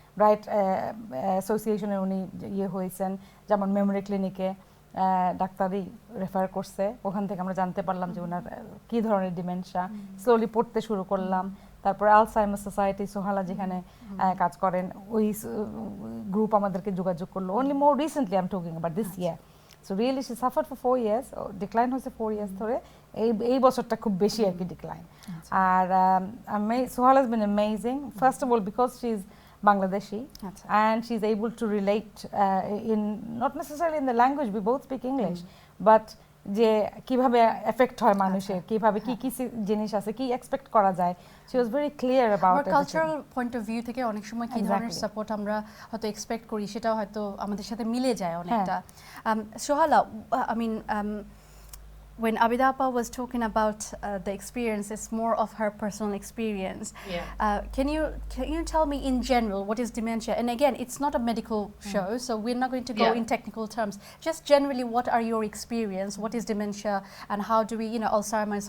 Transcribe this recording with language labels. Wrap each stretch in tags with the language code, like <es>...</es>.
<bn>Right অ্যাসোসিয়েশনে উনি হয়েছেন, যেমন মেমোরি ক্লিনিকে ডাক্তারই রেফার করছে, ওখান থেকে আমরা জানতে পারলাম যে ওনার কী ধরনের ডিমেনশিয়া। স্লোলি পড়তে শুরু করলাম। তারপর আলসাইমার সোসাইটি, সোহালা যেখানে কাজ করেন, ওই গ্রুপ আমাদেরকে যোগাযোগ করলো।</bn> <en>Only more recently I am talking about this year. So really she suffer for 4 years,</en> <bn>decline হয়েছে 4 years ধরে। এই বছরটা খুব বেশি আর কি decline.</bn> <en>আর Sohal has been amazing, first of all because she is Bangladeshi, and she's able to relate in not necessarily in the language, we both speak English, but</en> <bn>যে কিভাবে effect হয় মানুষের, কিভাবে কি কি জিনিস আছে, কি এক্সপেক্ট করা যায়,</bn> <en>she was very clear about it.</en> <bn>Cultural point of view থেকে অনেক সময় কি ধরনের সাপোর্ট আমরা হয়তো এক্সপেক্ট করি সেটাও হয়তো আমাদের সাথে মিলে যায় অনেকটা।</bn> <en>Sohala, I mean, when Abida Appa was talking about the experience, it's more of her personal experience. Can you tell me in general what is dementia? And again, it's not a medical show, so we're not going to go in technical terms. Just generally, what are your experience? What is dementia, and how do we, Alzheimer's?</en>